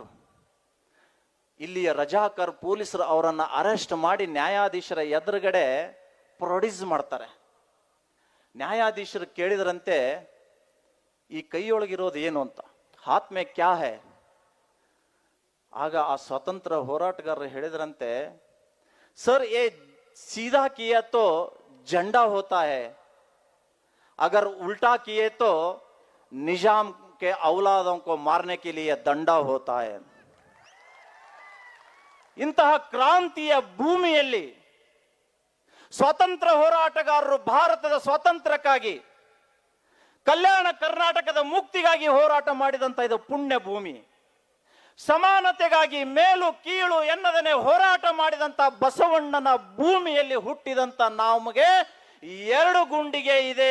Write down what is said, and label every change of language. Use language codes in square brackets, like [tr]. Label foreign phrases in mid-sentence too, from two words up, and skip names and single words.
[kn] ಇಲ್ಲಿಯ ರಜಾಕರ್ ಪೊಲೀಸರು ಅವರನ್ನ ಅರೆಸ್ಟ್ ಮಾಡಿ ನ್ಯಾಯಾಧೀಶರ ಎದುರುಗಡೆ ಪ್ರೊಡ್ಯೂಸ್ ಮಾಡ್ತಾರೆ. ನ್ಯಾಯಾಧೀಶರು ಕೇಳಿದ್ರಂತೆ, ಈ ಕೈಯೊಳಗಿರೋದು ಏನು ಅಂತ, [hi] हाथ में क्या है? [kn] ಆಗ ಆ ಸ್ವತಂತ್ರ ಹೋರಾಟಗಾರರು ಹೇಳಿದ್ರಂತೆ, [hi] सर ये सीधा किया तो झंडा होता है, अगर उल्टा किए तो निजाम के औलादों को मारने के लिए दंडा होता है. [kn] ಇಂತಹ ಕ್ರಾಂತಿಯ ಭೂಮಿಯಲ್ಲಿ ಸ್ವಾತಂತ್ರ್ಯ ಹೋರಾಟಗಾರರು ಭಾರತದ ಸ್ವಾತಂತ್ರ್ಯಕ್ಕಾಗಿ, ಕಲ್ಯಾಣ ಕರ್ನಾಟಕದ ಮುಕ್ತಿಗಾಗಿ ಹೋರಾಟ ಮಾಡಿದಂತ ಇದು ಪುಣ್ಯ ಭೂಮಿ. ಸಮಾನತೆಗಾಗಿ ಮೇಲು ಕೀಳು ಎನ್ನದನೆ ಹೋರಾಟ ಮಾಡಿದಂತ ಬಸವಣ್ಣನ ಭೂಮಿಯಲ್ಲಿ ಹುಟ್ಟಿದಂತ ನಮಗೆ 2 ಗುಂಡಿಗೆ ಇದೆ.